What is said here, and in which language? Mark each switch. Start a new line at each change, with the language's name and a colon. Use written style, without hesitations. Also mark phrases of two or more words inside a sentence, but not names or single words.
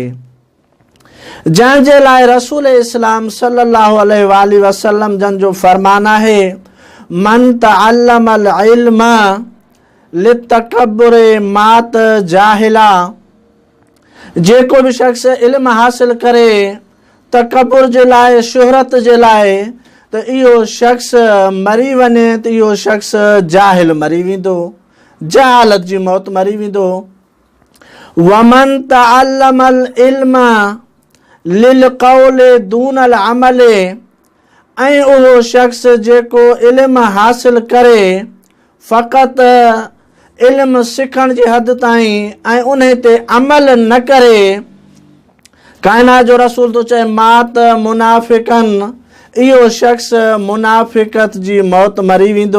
Sindhi: जंहिंजे लाइ रसूल इस्लाम
Arabic: صلى الله عليه وسلم
Sindhi: जन जो फरमान आहे,
Arabic: من تعلم العلم للتكبر مات جاهلا.
Sindhi: जेको भी शख्स इल्म हासिल करे तकब्बुर जे लाइ, शुहरत जे लाइ, त इहो शख्स मरी वञे त इहो शख्स जाहिल मरी वेंदो, जहालत जी मौत मरी वेंदो।
Arabic: ومن تعلم العلم للقول دون العمل,
Sindhi: ऐं उहो शख्स जेको इल्म हासिल करे फ़क़त इल्म सिखण जी हद ताईं ऐं उन ते अमल न करे, कायनात जो रसूल तो चए
Arabic: مات منافقا,
Sindhi: इहो शख्स मुनाफ़िक़त जी मौत मरी वेंदो।